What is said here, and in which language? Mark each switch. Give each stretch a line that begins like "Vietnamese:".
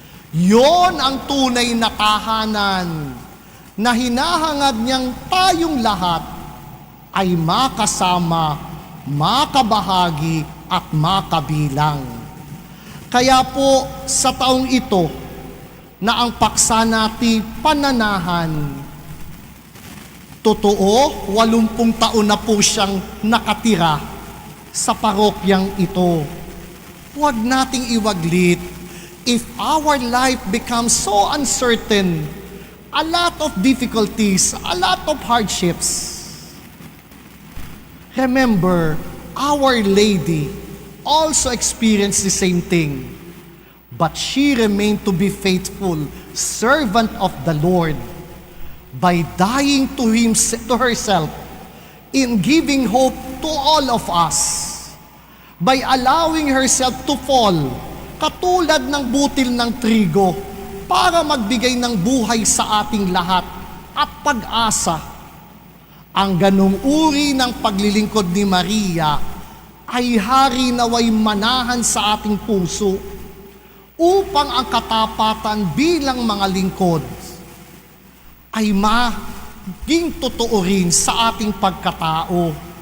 Filipino: Yon ang tunay na tahanan na hinahangad niyang tayong lahat ay makasama, makabahagi at makabilang. Kaya po sa taong ito na ang paksa natin pananahan, totoo, 80 taon na po siyang nakatira sa parokyang ito. Huwag nating iwaglit
English: if our life becomes so uncertain, a lot of difficulties, a lot of hardships. Remember, Our Lady also experienced the same thing, but she remained to be faithful servant of the Lord by dying to herself in giving hope to all of us, by allowing herself to fall
Filipino: katulad ng butil ng trigo para magbigay ng buhay sa ating lahat at pag-asa. Ang ganung uri ng paglilingkod ni Maria ay hari naway manahan sa ating puso upang ang katapatan bilang mga lingkod ay maging totoo rin sa ating pagkatao.